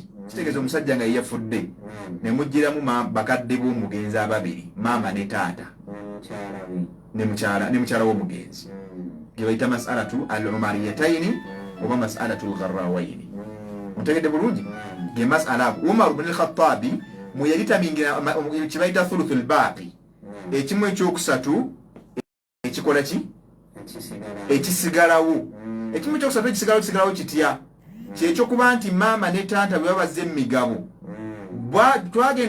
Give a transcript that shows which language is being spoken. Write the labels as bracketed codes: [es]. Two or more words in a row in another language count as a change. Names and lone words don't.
[lg] kitegeeza omusajja nga yeyafudde ne mujjiramu bakadde b'omugenzi ababiri maama ne taata ne mukyala w'omugenzi ge bayita [ar] مسألة العمريتين [lg] oba [ar] مسألة الغراوين [lg] mutegedde bulungi ge masala ago Umar ibn al-Khattabi mwe yalitamingira kye bayita [ar] ثلث الباقي [lg] ekimu ekyokusatu ekikola ki ekisigalawo ekimu ekyokusatu ekisigalawo kitya kyekyokuba nti maama ne taata bwe babazze emigabo twagenda